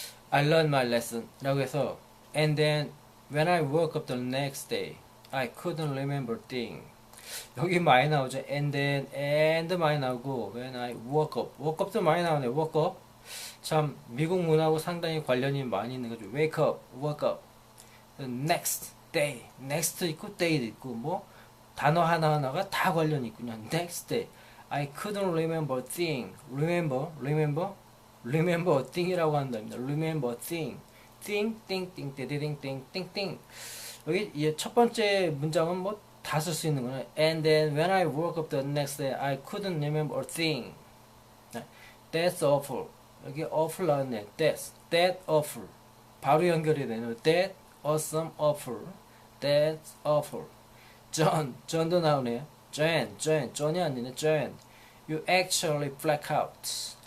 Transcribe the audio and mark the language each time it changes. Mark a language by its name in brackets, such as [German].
[English] I learned my lesson [Korean] 라고 해서 [English] And then when I woke up the next day I couldn't remember thing. [Korean] 여기 많이 나오죠. [English] And then and [Korean] 많이 나오고 [English] When I woke up도 [Korean] 많이 나오네. woke up 참 미국 문화하고 상당히 관련이 많이 있는 거죠. [English] wake up, woke up. [Korean] next day, next 있고 day도 있고 뭐 단어 하나하나가 다 관련이 있군요. [English] next day I couldn't remember thing. remember a thing이라고 한답니다. remember a thing. thing, 띵띵, 띵띵. [Korean] 여기 이 첫 번째 문장은 뭐 다 쓸 수 있는 거는 [English] And then when I woke up the next day, I couldn't remember a thing. That's awful. [Korean] 여기 awful 나왔네. [English] That awful. [Korean] 바로 연결이 되네요. [English] That awesome awful. That's awful. John도 [Korean] 나오네요. [English] John이 [Korean] 아니네. [English] John. You actually black out.